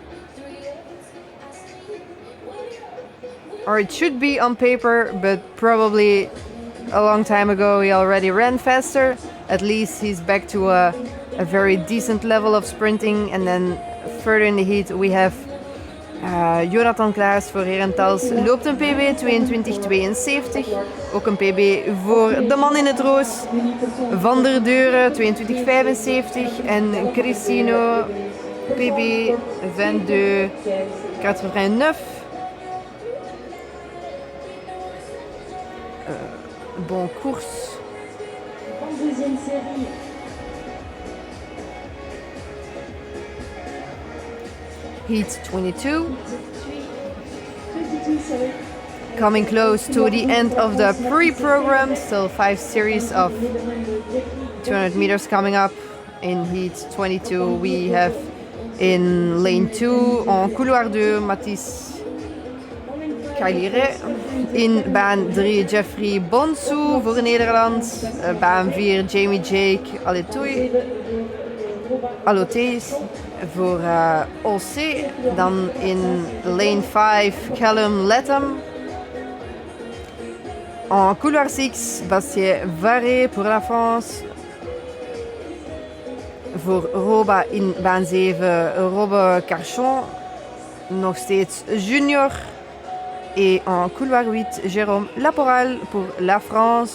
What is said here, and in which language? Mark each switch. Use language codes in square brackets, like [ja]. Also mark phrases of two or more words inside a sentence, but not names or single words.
[en] Or it should be on paper, but probably a long time ago he already ran faster. At least he's back to a very decent level of sprinting. And then further in the heat we have Jonathan Klaas voor Herentals. [nl] Loopt een PB 22:72. Ook een PB voor de man in het roos. Van der Deuren 22:75. En Cristino PB 22:89. [fr] Bon course. Deuxième série. [en] Heat 22. Coming close to the end of the pre-program. Still 5 series of 200 meters coming up. In Heat 22 we have in lane 2 [fr] en couloir [en] 2 Mathis Kailire. [nl] In baan 3 Jeffrey Bonsu voor Nederland. Baan 4 Jamie Jake Aloteis voor OC. [en] Dan in lane 5 Callum Latham. [fr] En couloir 6 Bastien Varé pour la France. [nl] Voor Roba in baan 7 Robbe Carchon. Nog steeds junior. [fr] Et en couloir 8, Jérôme Laporal pour la France.